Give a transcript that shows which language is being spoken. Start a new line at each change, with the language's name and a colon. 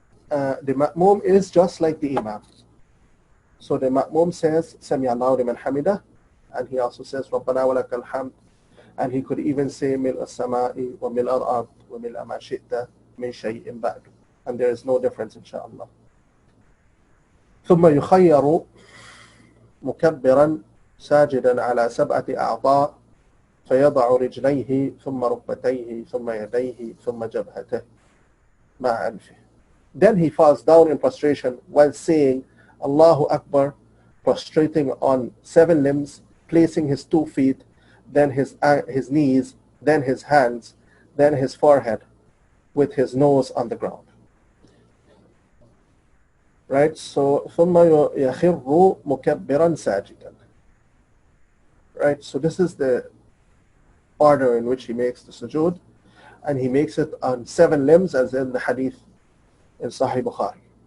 English: The ma'mum is just like the imam. So the ma'mum says,
Arabic: Sami Allahu liman hamida,
English: and he also says,
Arabic: Rabbana wa lakal hamd,
English: and he could even say,
Arabic: Mil as-sama'i wa mil al-ard wa mil ma shi'ta min shay'in ba'd.
English: And there is no difference, inshallah.
Arabic: ثم يخير مكبرا ساجدا على 7 أعضاء فيضع رجليه ثم ركبتيه ثم يديه ثم جبهته مع أنفه.
English: Then he falls down in prostration while saying Allahu Akbar, prostrating on 7 limbs, placing his 2 feet, then his knees, then his hands, then his forehead, with his nose on the ground. Right? So
Arabic: ثم يخر مكبرا ساجدا.
English: Right? So this is the order in which he makes the sujood, and he makes it on 7 limbs as in the hadith in Sahih Bukhari.